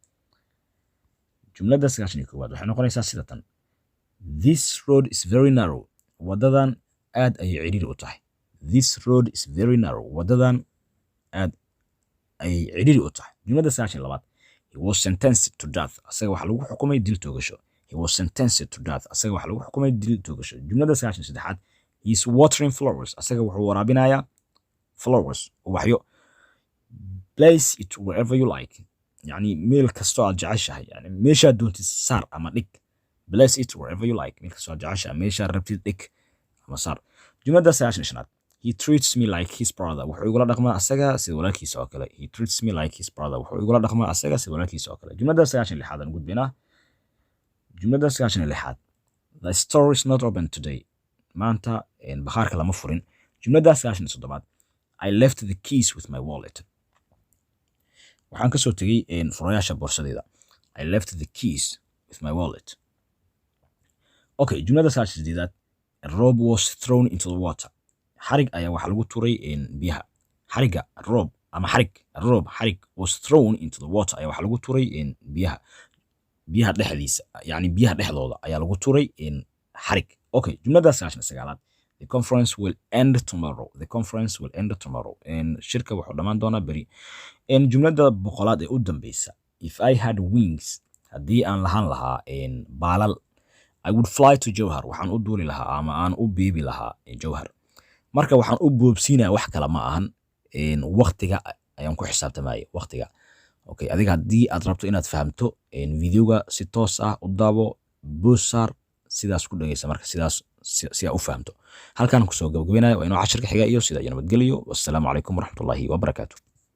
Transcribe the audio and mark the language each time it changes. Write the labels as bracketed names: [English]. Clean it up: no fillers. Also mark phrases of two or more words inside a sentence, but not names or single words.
[Somali] jumladda 91 waxay noqonaysaa sida tan [English] this road is very narrow [Somali] wadadan aad ay ciriiri u tahay [English] this road is very narrow [Somali] wadadan aad ay ciriiri u tahay jumladda 92 [English] he was sentenced to death [Somali] asaga waxa lagu xukumay dil toogasho [English] he was sentenced to death [Somali] asaga waxa lagu xukumay dil toogasho jumladda 93 [English] he is watering flowers [Somali] asaga wuxuu waraabinayaa flowers waxyo [English] place it wherever you like [Somali] yani meel kasto aad jeceshahay yani meesha doontid saar ama dhig [English] place it wherever you like [Somali] meel kasto aad jeceshahay meesha rabtid dhig ama saar jumladda 95 [English] he treats me like his brother [Somali] wuxuu igula dhaqmaa asaga sida walaalkiisa oo kale [English] he treats me like his brother [Somali] wuxuu igula dhaqmaa asaga sida walaalkiisa oo kale jumladda 96 aan gudbinaa jumladda 96 [English] the store is not open today [Somali] maanta bakhaarka lama furin jumladda 97 [English] I left the keys with my wallet [Somali] waxaan ka soo tagay furayaasha boorsadeeda [English] I left the keys with my wallet [Somali] okay jumladda 98 [English] a rope was thrown into the water [Somali] xarig ayaa waxa lagu tuuray biyaha xariga rope ama xarig [English] was thrown into the water [Somali] ayaa waxa lagu tuuray biyaha dhexdiisa yani biyaha dhexdooda ayaa lagu tuuray xarig okay jumladda 99 [English] the conference will end tomorrow [Somali] shirka wuxuu dhamaan doonaa bari jumladda boqolaad ee u dambeysa [English] if I had wings [Somali] haddii aan lahaan lahaa baalal [English] I would fly to Jowhar [Somali] waxaan u duuli lahaa ama aan u beebi lahaa Jowhar marka waxaan u boobsiinaa wax kale ma ahan waqtiga ayaan ku xisaabtamaya waqtiga okay adiga haddii aad rabto inaad fahamto videoga si toos ah u daabo boosar sidaas ku dhageysa marka sidaas si aad u fahamto halkaan ku soo gabagabeynaayo waa inuu casharka xiga iyo sida nabadgelyo [Arabic] والسلام عليكم ورحمة الله وبركاته